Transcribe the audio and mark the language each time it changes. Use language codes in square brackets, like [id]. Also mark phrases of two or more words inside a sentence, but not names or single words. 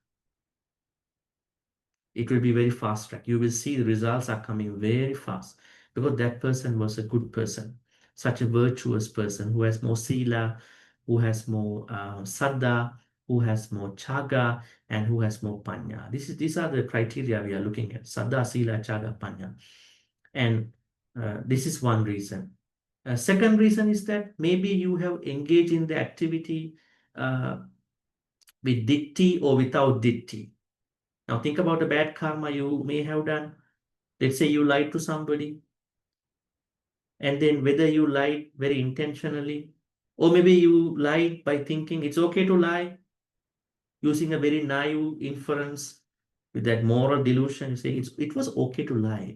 [en] It will be very fast track. You will see the results are coming very fast because that person was a good person, such a virtuous person who has more sila, who has more saddha, who has more chaga, and who has more panya. These are the criteria we are looking at: [pi] saddha, sila, chaga, panya. [en] And this is one reason. Second reason is that maybe you have engaged in the activity with ditti or without ditti. Now think about the bad karma you may have done. Let's say you lied to somebody, and then whether you lied very intentionally, or maybe you lied by thinking it's okay to lie, using a very naive inference with that moral delusion, you say it was okay to lie.